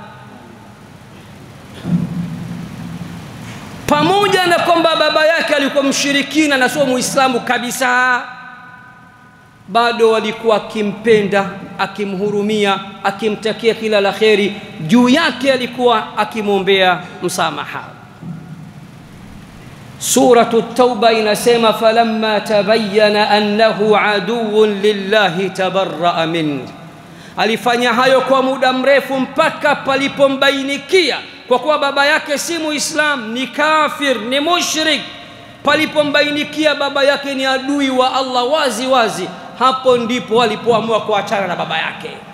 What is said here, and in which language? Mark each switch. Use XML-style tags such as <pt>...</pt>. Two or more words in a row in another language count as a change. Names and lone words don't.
<sw>Pamoja na kwamba baba yake alikuwa mshirikina na sio muislamu kabisa, bado walikuwa akimpenda, akimhurumia, akimtakia kila la kheri. Juu yake alikuwa akimwombea msamaha. Suratu Tauba inasema</sw> <ar>فلما تبين أنه عدو لله تبرأ من.</ar> <sw>Alifanya hayo kwa muda mrefu mpaka palipombainikia kwa kuwa baba yake si muislam, ni kafir, ni mushrik. Palipombainikia baba yake ni adui wa Allah wazi wazi, hapo ndipo walipoamua kuachana na baba yake.</sw>